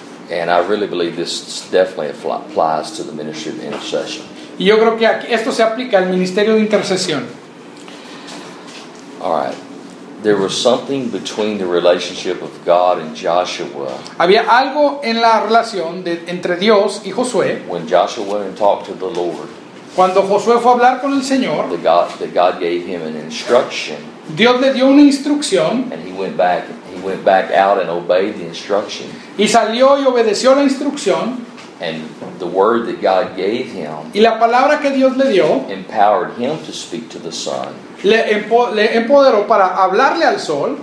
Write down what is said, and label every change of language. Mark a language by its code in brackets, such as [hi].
[en] And I really believe this definitely applies to the ministry of intercession. [es] Y yo creo que aquí, esto se aplica al ministerio de intercesión. [en] All right. There was something between the relationship of God and Joshua. [es] Había algo en la relación de, entre Dios y Josué. [en] When Joshua went and talked to the Lord. [es] Cuando Josué fue a hablar con el Señor. [en] That God gave him an instruction. [es] Dios le dio una instrucción. [en] And he went back out and obeyed the instruction. [es] Y salió y obedeció la instrucción. [en] And the word that God gave him. [es] Y la palabra que Dios le dio. [en] Empowered him to speak to the sun. [es] Le empoderó para hablarle al sol.